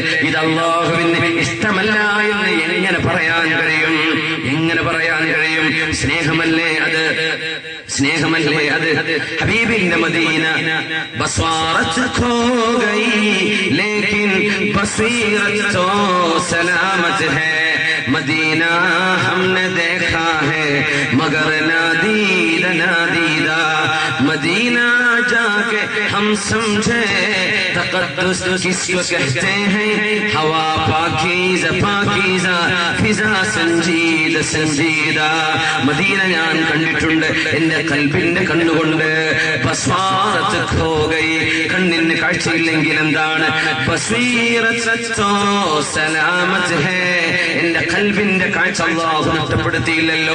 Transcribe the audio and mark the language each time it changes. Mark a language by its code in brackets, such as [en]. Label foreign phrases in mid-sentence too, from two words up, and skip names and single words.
[ml] ഇത് അല്ലാഹുവിന് ഇഷ്ടമല്ല എന്ന് എങ്ങനെ പറയാൻ കഴിയും? എങ്ങനെ പറയാൻ കഴിയും? സ്നേഹമല്ലേ അത്? സ്നേഹമല്ലേ അത്? ഹബീബിന്റെ മദീന [ur] بصارت کھو گئی لیکن بصیرت تو سلامت ہے. مدینہ ہم نے دیکھا ہے مگر نادیدہ نادیدہ. مدینہ جا کے ہم سمجھے تقدس کس کو کہتے ہیں. ہوا پاکیزہ پاکیزہ، فضا سنجیدہ سنجیدہ. [ml] മദീന ഞാൻ കണ്ടിട്ടുണ്ട് എന്റെ കൽബിന്റെ കണ്ണുകൊണ്ട്. [ur] بصارت کھو گئی, [ml] കണ്ണിന് കാഴ്ചയില്ലെങ്കിൽ എന്താണ്? [ur] بصیرت تو سلامت ہے. [ml] എന്റെ കൽബിന്റെ കാഴ്ച അല്ലാഹു നഷ്ടപ്പെടുത്തിയില്ലല്ലോ.